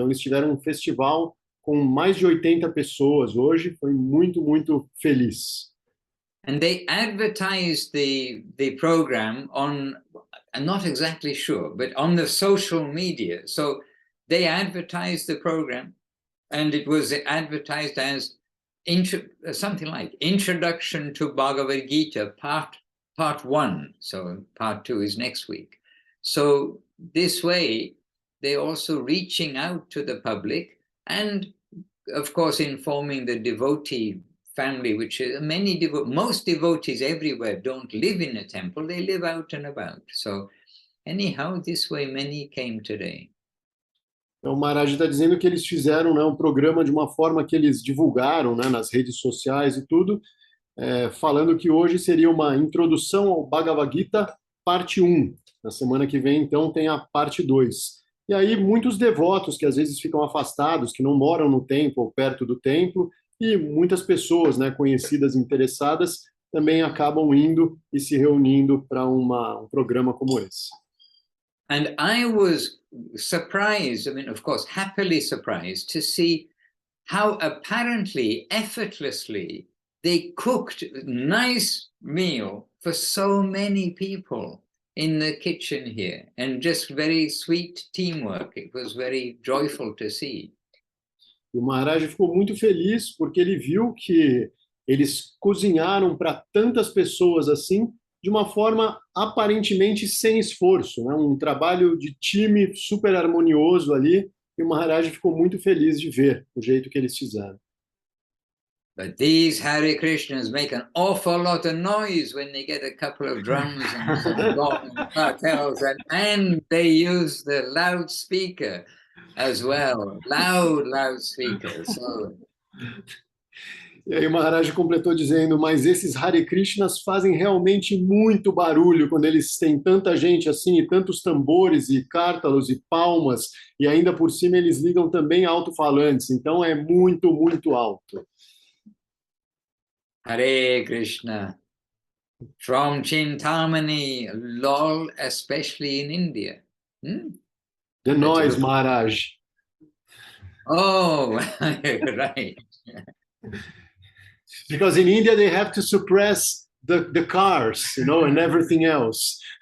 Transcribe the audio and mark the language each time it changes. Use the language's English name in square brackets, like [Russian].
[Portuguese] Então eles tiveram um festival com mais de 80 pessoas hoje, foi muito, muito feliz. [English] And they advertised the program on, I'm not exactly sure, but on the social media. So they advertised the program, and it was advertised as something like Introduction to Bhagavad Gita, part 1. So part 2 is next week. So this way, they're also reaching out to the public and, of course, informing the devotee family, which is most devotees everywhere don't live in a temple, they live out and about. So anyhow, this way many came today. [Portuguese] Então, o Maharaj está dizendo que eles fizeram, né, um programa de uma forma que eles divulgaram, né, nas redes sociais e tudo, falando que hoje seria uma introdução ao Bhagavad Gita, parte 1. Na semana que vem, então, tem a parte 2. E aí, muitos devotos que às vezes ficam afastados, que não moram no templo ou perto do templo, e muitas pessoas, né, conhecidas, interessadas, também acabam indo e se reunindo para um programa como esse. [English] And I was surprised, of course, happily surprised to see how apparently, effortlessly, they cooked a nice meal for so many people. in the kitchen here, and just very sweet teamwork. It was very joyful to see. [Portuguese] E o Maharaj ficou muito feliz porque ele viu que eles cozinharam para tantas pessoas assim, de uma forma aparentemente sem esforço, né? Um trabalho de time super harmonioso ali, e o Maharaj ficou muito feliz de ver o jeito que eles fizeram. [English] But these Hare Krishnas make an awful lot of noise when they get a couple of drums and some gong and cartels, and they use the loudspeaker as well, loudspeakers. So, [Portuguese] E aí o Maharaj completou dizendo, mas esses Hare Krishnas fazem realmente muito barulho quando eles têm tanta gente assim, e tantos tambores e cártalos e palmas, e ainda por cima eles ligam também alto-falantes, então é muito, muito alto. [English] Hare Krishna. From Chintamani, lol, especially in India. The noise, Maharaj. Oh, right. Because in India they have to suppress the cars, and everything else.